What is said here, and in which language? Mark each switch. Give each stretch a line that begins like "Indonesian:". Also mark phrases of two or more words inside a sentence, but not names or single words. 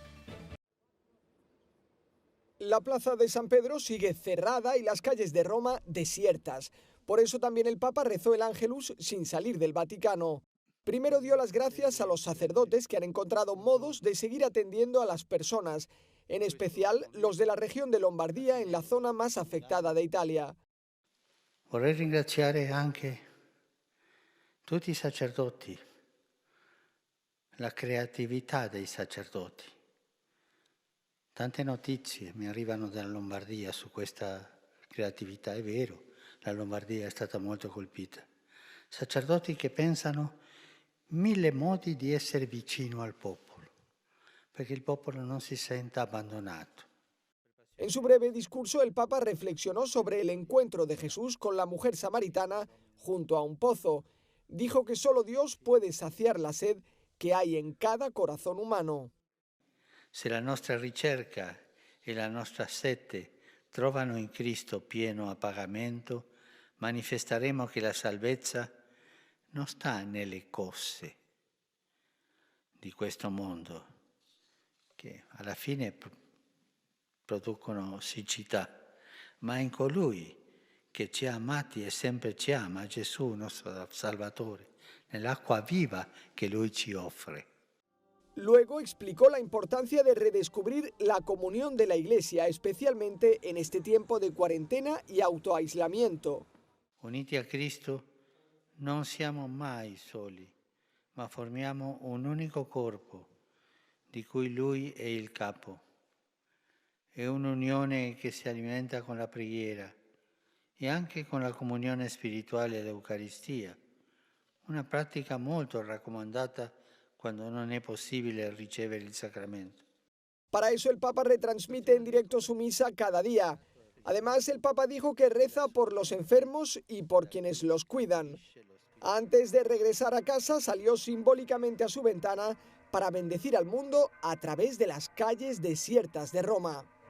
Spanish: La plaza de San Pedro sigue cerrada y las calles de Roma desiertas. Por eso también el Papa rezó el Ángelus sin salir del Vaticano. Primero dio las gracias a los sacerdotes que han encontrado modos de seguir atendiendo a las personas, en especial los de la región de Lombardía, en la zona más afectada de Italia.
Italian: Vorrei ringraziare anche tutti i sacerdoti, la creatività dei sacerdoti. Tante notizie mi arrivano dalla Lombardia su questa creatività, è vero, la Lombardia è stata molto colpita. Sacerdoti che pensano 1000 modi di essere vicino al popolo, perché il popolo non si senta abbandonato.
Spanish: En su breve discurso, el Papa reflexionó sobre el encuentro de Jesús con la mujer samaritana junto a un pozo. Dijo que solo Dios puede saciar la sed que hay en cada corazón humano.
Italian: Se la nostra ricerca e la nostra sete trovano in Cristo pieno appagamento, manifesteremo che la salvezza non sta nelle cose di questo mondo, che alla fine producono siccità, ma in colui che ci ha amati e sempre ci ama, Gesù, nostro Salvatore, nell'acqua viva che Lui ci offre.
Spanish: Luego explicó la importancia de redescubrir la comunión de la Iglesia, especialmente en este tiempo de cuarentena y autoaislamiento.
Italian: Uniti a Cristo non siamo mai soli, ma formiamo un unico corpo, di cui Lui è il capo. È un'unione che si alimenta con la preghiera e anche con la comunione spirituale e l'Eucaristia, una pratica molto raccomandata
Spanish: cuando no es posible recibir el sacramento. Para eso el Papa retransmite en directo su misa cada día. Además, el Papa dijo que reza por los enfermos y por quienes los cuidan. Antes de regresar a casa, salió simbólicamente a su ventana para bendecir al mundo a través de las calles desiertas de Roma.